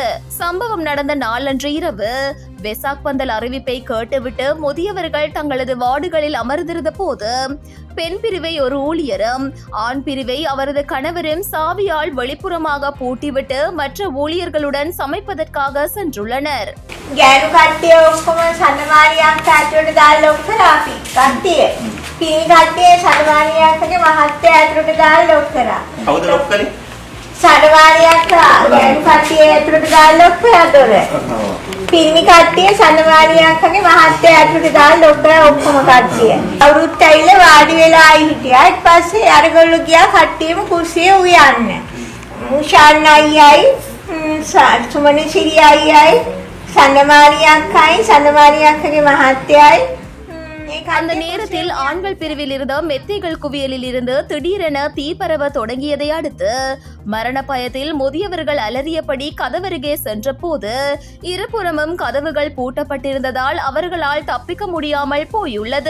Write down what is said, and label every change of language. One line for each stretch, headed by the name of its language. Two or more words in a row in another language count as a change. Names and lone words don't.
Tamil: சம்பவம் நடந்த நாளன்று இரவு வெசாக் பந்தல் அறிவிப்பை கேட்டுவிட்டு முதியவர்கள் தங்களது வார்டுகளில் அமர்ந்திருந்த போது பெண் பிரிவை ஒரு ஊழியரும் ஆண் பிரிவை அவரது கணவரும் சாவியால் வெளிப்புறமாக பூட்டிவிட்டு மற்ற ஊழியர்களுடன் சமைப்பதற்காக சென்றுள்ளனர்.
Sinhala: සඩවාරියක් ගෑනු කට්ටිය ඇතුළට දාලා ලොක් කරා දොර. පිරිමි කට්ටිය සඩවාරියක් වගේ මහත්තයා ඇතුළට දාලා ලොක් කරා ඔක්කොම කට්ටිය. අවුරුත් ඇවිල්ලා වාඩි වෙලා හිටියා. ඊට පස්සේ අරගොල්ලෝ ගියා කට්ටියම කුස්සියේ උයන්න. මුෂාන් අයියයි සුමනි සිරි අයියයි සඩවාරියක් වගේ මහත්තයයි.
Tamil: அந்த நேரத்தில் ஆண்கள் பிரிவில் இருந்த மெத்தைகள் குவியலில் இருந்து திடீரென தீ பரவ தொடங்கியதை அடுத்து மரண பயத்தில் முதியவர்கள் அலறியபடி கதவருகே சென்ற போது இருபுறமும் கதவுகள் பூட்டப்பட்டிருந்ததால் அவர்களால் தப்பிக்க முடியாமல் போயுள்ளது.